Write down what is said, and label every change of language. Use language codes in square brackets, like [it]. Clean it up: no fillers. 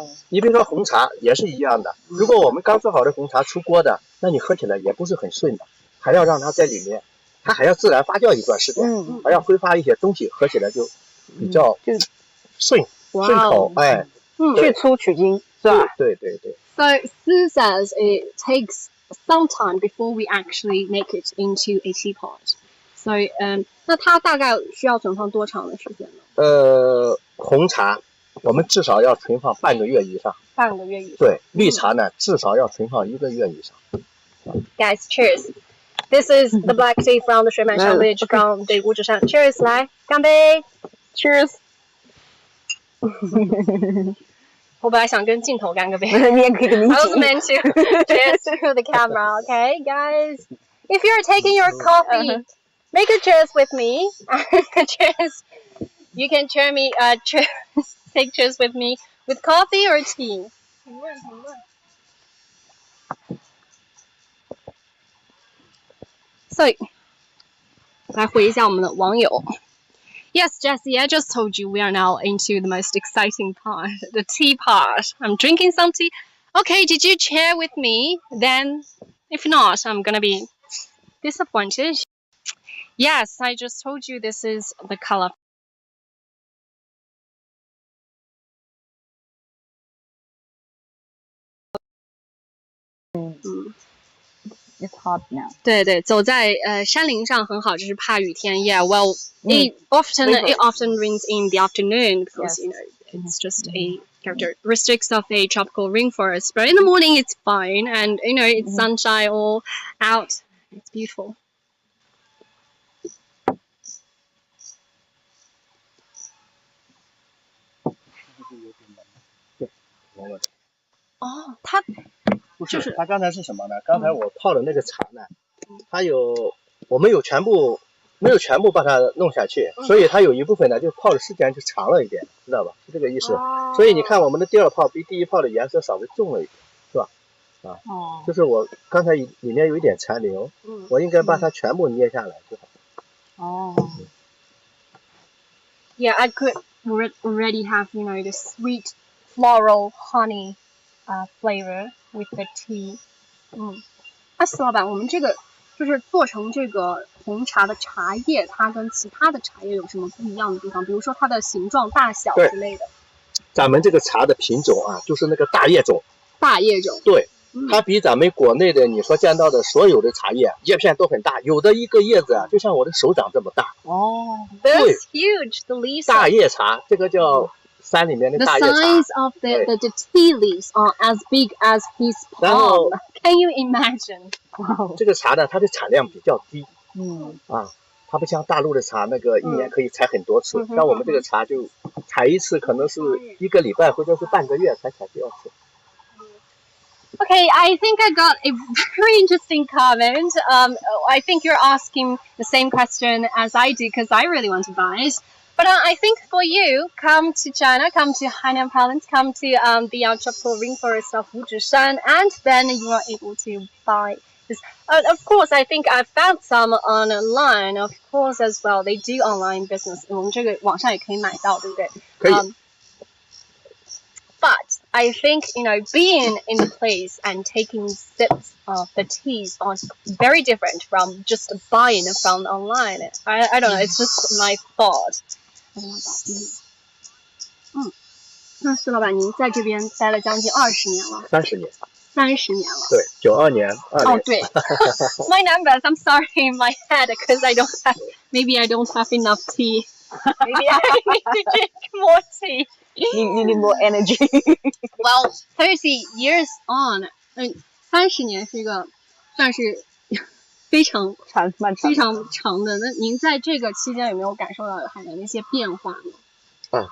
[zh] 你比如说红茶也是一样的，如果我们刚做好的红茶出锅的，那你喝起来也不是很顺的，还要让它在里面，它还要自然发酵一段时间，还要挥发一些东西，喝起来就比较顺口，去粗取精是吧？对。 [en] So Sue says it takes some time before we actually make it into a teapot. [zh] So 那它大概需要存放多长的时间呢？红茶我们至少要存放半个月以上。半个月以上。对，绿茶呢至少要存放1个月以上。 [en] Guys, cheers. This is the black tea from the 水满乡 village from the Wuzhishan. Cheers, [zh] 来，干杯 [en] ！Cheers. [zh] 我本来想跟镜头干个杯。你也可以跟你一 [en] I was [zh] 起。 [en] meant to cheers to the camera, okay, guys? If you're taking your coffee, make a cheers with me. Cheers. You can take cheers with me with coffee or tea. [zh] 所以来回一下我们的网友。 [en] Yes, Jessie, I just told you we are now into the most exciting part, the tea part. I'm drinking some tea. Okay, did you share with me? Then, if not, I'm gonna be disappointed. Yes, I just told you this is the color. It's hot now. [zh] 对对，走在山林上很好，就是怕雨天。 [en] Yeah, well, it often rains in the afternoon because you know it's just a characteristics of a tropical rainforest. But in the morning it's fine, and you know it's sunshine all out. It's beautiful. [zh] 哦，它不是，它刚才是什么呢？刚才我泡的那个茶呢，我没有全部把它弄下去，所以它有一部分呢就泡的时间就长了一点，知道吧？是这个意思。所以你看我们的第二泡比第一泡的颜色稍微重了一点，是吧？啊，就是我刚才里面有一点残留，我应该把它全部捏下来就好。哦。 [en] Yeah, I could already have the sweet floral honey flavor with the tea. [zh] 司老板，我们这个就是做成这个红茶的茶叶，它跟其他的茶叶有什么不一样的地方？比如说它的形状、大小之类的。咱们这个茶的品种啊，就是那个大叶种。大叶种。对。它比咱们国内的你所见到的所有的茶叶叶片都很大，有的一个叶子啊，就像我的手掌这么大。 [en] 哦， That's huge. The leaves. [zh] 大叶茶，这个叫山里面的大叶茶。 [en] The size of the tea leaves are as big as his palm. Can you imagine? [zh] 这个茶呢，它的产量比较低。它不像大陆的茶，那个一年可以采很多次。像我们这个茶就采一次，可能是1个礼拜或者是半个月才采第二次。 [en] Okay, I think I got a very interesting comment. I think you're asking the same question as I do because I really want to buy it. But I think for you, come to China, come to Hainan province, come to the tropical rainforest of Wuzhishan, and then you are able to buy this. Of course, I think I found some online, of course, as well. They do online business. [zh] 我们这个网上也可以买到，对不对？可以。 [en] But I think, being in the place and taking sips of the teas are very different from just buying from online. I don't know, it's just my thought. [zh] 那施老板，您在这边待了将近20年了。 30年。 30年了。对，92年。哦，对。 [en] My numbers, I'm sorry in my head because maybe I don't have enough tea. Maybe I need to drink more tea. You need more energy. Well, 30 years on. [zh] 30年是一个算是非常长的。那您在这个期间有没有感受到海南的一些变化呢？